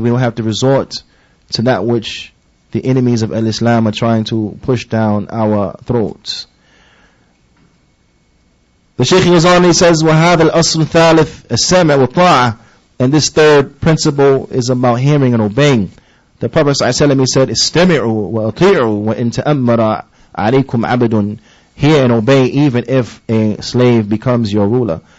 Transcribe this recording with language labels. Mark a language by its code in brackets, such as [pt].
[en] We don't have to resort to that which the enemies of Islam are trying to push down our throats. The Shaykh goes on, he says, [ar] وَهَذَا الْأَصْلُ الثَّالِث السَّمْعُ وَالطَّاعَةُ. [en] And this third principle is about hearing and obeying. The Prophet ﷺ, he said, [ar] استمعوا وأطيعوا وإن تأمر عليكم عبد. [en] Hear and obey even if a slave becomes your ruler.